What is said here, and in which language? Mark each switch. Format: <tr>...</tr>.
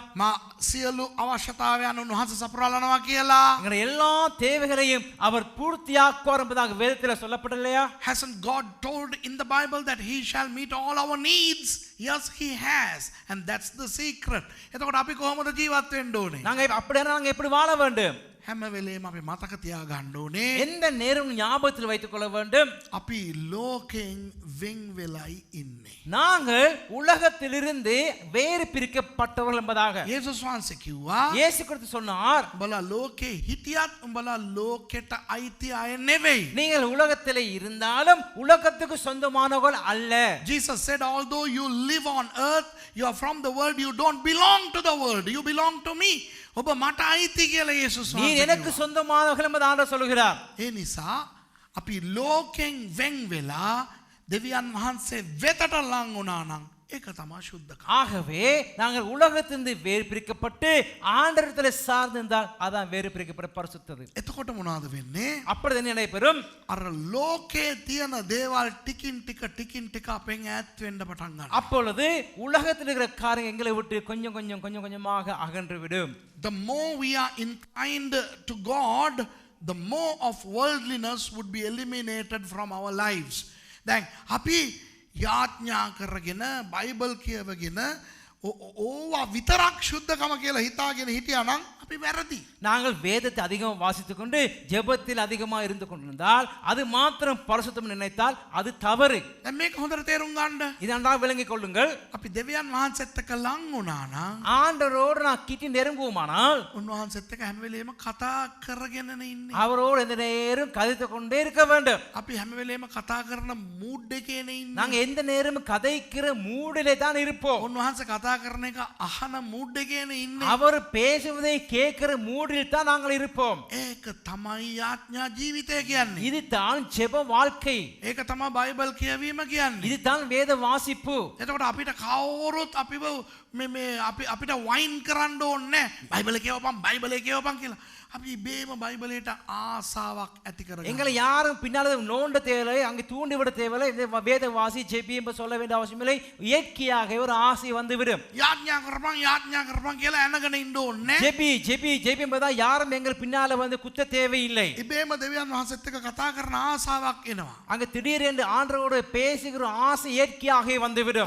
<si>මා සියලු අවශ්‍යතාවයන් උන්වහන්සේ සපුරාලනවා කියලා.</si> <ta>எங்களுடைய எல்லா தேவைகளையும் அவர் பூர்த்தியாக்குவார் என்பதாக வேதத்தில் சொல்லப்படலையா?</ta> <en>Hasn't God told in the Bible that he shall meet all our needs? Yes, he has, and that's the secret.</en> <si>එතකොට අපි කොහොමද ජීවත් වෙන්න ඕනේ?</si> <ta>நாங்க எப்படி வாழ வேண்டும்?</ta> <si>හැම වෙලේම අපි මතක තියාගන්න ඕනේ,</si> <ta>எந்த நேரம் ஞாபகத்தில் வைத்துக் கொள்ள வேண்டும்,</ta> <si>අපි ලෝකෙන් වෙන් වෙලයි ඉන්නේ.</si> <ta>நாங்கள் உலகத்திலிருந்து வேறு பிரிக்கப்பட்டவர்கள் என்பதாக</ta> <si>යේසුස් වහන්සේ කිව්වා,</si> <ta>இயேசு கிறிஸ்து சொன்னார்,</ta> <si>උඹලා ලෝකේ හිටියත් උඹලා ලෝකෙට අයිති අය නෙවෙයි.</si> <ta>நீங்கள் உலகத்திலே இருந்தாலும் உலகத்துக்கு சொந்தமானவர்கள் அல்ல.</ta> <en>Jesus said, although you live on earth, you are from the world, you don't belong to the world, you belong to me.</en> <si>ඔබ මට අයිති කියලා යේසුස්</si> <ta>நீ</ta> <si>වහන්සේ</si> <ta>எனக்கு</ta> <si>කිව්වා.</si> <ta>சொந்தமானவர்கள் என்பதை ஆண்டவர் சொல்கிறார்.</ta> <si>ඒ නිසා අපි ලෝකෙන් වෙන් වෙලා දෙවියන් වහන්සේ වෙතට ලං වුණා නම් ඒක තමයි සුද්ධකම.</si> <ta>ஆகவே நாங்கள் உலகத்திலிருந்து வேறு பிரிக்கப்பட்டு ஆண்டவரிடத்தில் சார்ந்து இருந்தால் அதான் வேறு பிரிக்கப்பட்ட பரிசுத்தது.</ta> <si>එතකොට මොනවද වෙන්නේ?</si> <ta>அப்பொழுது என்ன நடைபெறும்?</ta> <si>අර ලෝකේ තියෙන දේවල් ටිකින් ටික අපෙන් ඈත් වෙන්න පටන් ගන්නවා.</si> <ta>அப்பொழுது உலகத்தில் இருக்கிற காரியம் எங்களை விட்டு கொஞ்சம் கொஞ்சமாக அகன்று விடும்.</ta> <en>The more we are inclined to God, the more of worldliness would be eliminated from our lives.</en> <si>දැන් අපි යාඥා කරගෙන බයිබල් කියවගෙන ඕවා විතරක් සුද්ධකම කියලා හිතාගෙන හිටියා නම් අපි වැරදි.</si> <ta>நாங்கள் வேதத்தை அதிகமாக வாசித்துக் கொண்டு ஜெபத்தில் அதிகமாக இருந்து கொண்டிருந்தால் அது மாத்திரம் பரிசுத்தம் நினைத்தால் அது தவறு.</ta> <si>දැන් මේක හොඳට තේරුම් ගන්න.</si> <ta>இதனால் விளங்கிக் கொள்ளுங்கள்.</ta> <si>අපි දෙවියන් වහන්සේත් එක්ක ලං වුණා නම්</si> <ta>ஆண்டவரோடு நான் கிட்டி நெருங்குவோமானால்</ta> <si>උන්වහන්සේත් එක්ක හැම වෙලේම කතා කරගෙනනේ ඉන්නේ.</si> <ta>அவரோடு எந்த நேரம் கதைத்துக் கொண்டே இருக்க வேண்டும்.</ta> <si>අපි හැම වෙලේම කතා කරන මූඩ් එකේනේ ඉන්නේ.</si> <ta>நாங்க எந்த நேரமும் கதைக்கிற மூடிலே தான் இருப்போம்.</ta> <si>උන්වහන්සේ කතා කරන එක අහන මූඩ් එකේනේ ඉන්නේ.</si> <ta>அவர் பேசுவதை கேட்கிற மூடில் தான் நாங்கள் இருப்போம்.</ta> <si>ඒක තමයි යාඥා ජීවිතය කියන්නේ.</si> <ta>இது தான் ஜெப வாழ்க்கை.</ta> <si>ඒක තමයි බයිබල් කියවීම කියන්නේ.</si> <ta>இது தான் வேத வாசிப்பு.</ta> <si>එතකොට අපිට කවුරුත් අපිව මේ අපිට වයින් කරන්න ඕනේ නැහැ. බයිබල කියවපන් කියලා. අපි ඉබේම බයිබලයට ආසාවක් ඇති කරගන්න.</si> <ta>எங்களை யாரும் பின்னால நோண்ட தேவையில்லை, அங்கே தூண்டி விட தேவையில்லை. இந்த வேத வாசி ஜெபி என்று சொல்ல வேண்டிய அவசியமில்லை. இயற்கையாக ஒரு ஆசை வந்துவிடும்.</ta> <si>යාඥා කරපන් කියලා ඇනගෙන ඉන්න ඕනේ.</si> <ta>ஜெபி என்பதா யாரும் எங்கள் பின்னால வந்து குத்த தேவையில்லை.</ta> <si>ඉබේම දෙවියන් වහන්සේත් එක්ක කතා කරන ආසාවක් එනවා.</si> <ta>அங்க திடீரென்று ஆண்டவரோடு பேசுகிற ஆசை இயற்கையாக வந்துவிடும்.</ta>